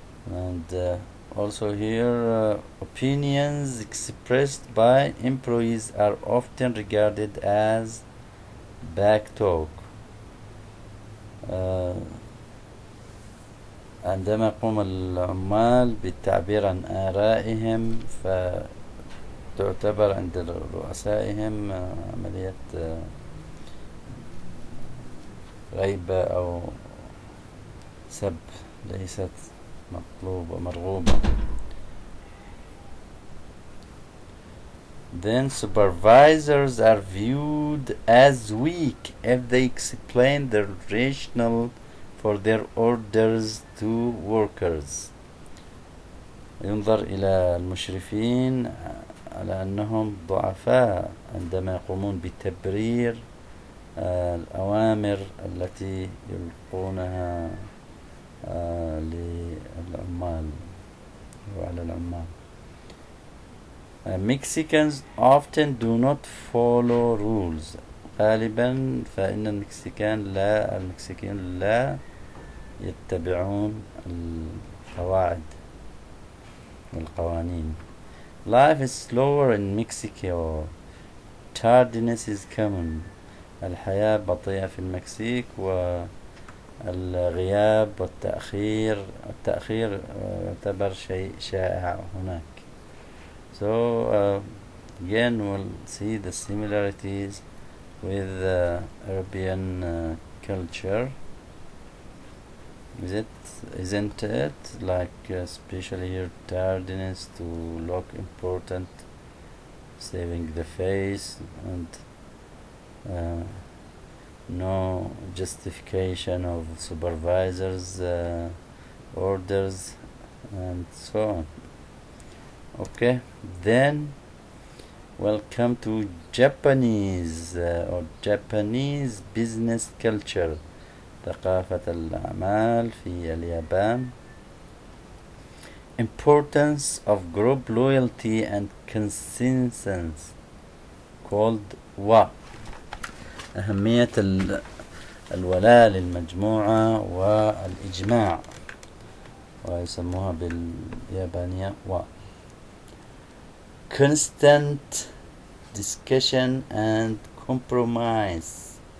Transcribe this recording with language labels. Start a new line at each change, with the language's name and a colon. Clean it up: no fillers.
English: And also here, opinions expressed by employees are often regarded as back talk.
Arabic: عندما يقوم العمال بالتعبير عن آرائهم فتعتبر عند رؤسائهم عملية غيبة أو سب، ليست مطلوبة مرغوبة.
English: Then supervisors are viewed as weak if they explain the rationale for their orders to workers.
Arabic: ينظر إلى المشرفين على أنهم ضعفاء عندما يقومون بتبرير الأوامر التي يلقونها للعمال وعلى العمال.
English: Mexicans often do not follow rules.
Arabic: غالبا فإن المكسيكيون لا يتبعون القواعد والقوانين.
English: Life is slower in Mexico. Tardiness is common.
Arabic: الحياة بطيئة في المكسيك، والغياب والتأخير يعتبر شيء شائع هناك.
English: So again we'll see the similarities with European culture. Isn't it? Like especially here, tardiness to look important, saving the face, and no justification of supervisors' orders, and so on. Okay, then welcome to Japanese or Japanese business culture.
Arabic: ثقافة الأعمال في اليابان.
English: Importance of group loyalty and consensus called wa.
Arabic: أهمية الولاء للمجموعة والإجماع، ويسموها باليابانية wa.
English: Constant discussion and compromise.